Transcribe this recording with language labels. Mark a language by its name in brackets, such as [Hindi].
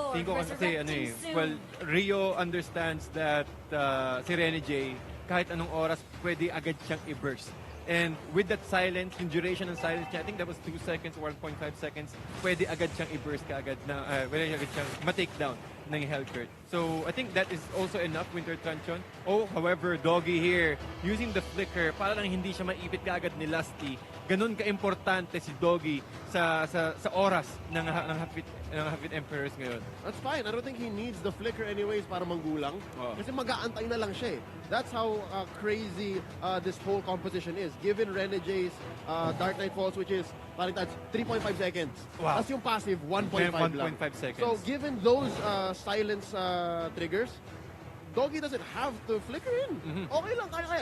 [Filipino] Tingin ko kasi well, [English] Rio understands that [Filipino] si Rene J, kahit anong oras, pwede agad siyang i-burst. [English] And with that silence, [Filipino] yung duration ng silence niya, [English] I think that was 2 seconds, 1.5 seconds, [Filipino] pwede agad siyang i-burst kaagad na, pwede agad siyang ma-take down ng Hellcurt. [English] So, I think that is also enough, Winter Truncheon. However, Doggy here, using the flicker, [Filipino] para lang hindi siya maipit kaagad ni Lusty. Ganun ka-importante si Doggy sa oras ng Hafit Emperors ngayon. [English] That's fine. I don't think he needs the flicker anyways [Filipino] para manggulang. Kasi mag-aantay na lang siya eh. [English] That's how crazy this whole composition is. Given Rene J's Dark Knight Falls, which is parang that's 3.5 seconds. Wow. [Filipino] Tapos yung passive, 1.5 lang. [English] 1.5 seconds. So given those silence triggers, Doggy doesn't have to flicker in. [Filipino] Okay lang, kaya.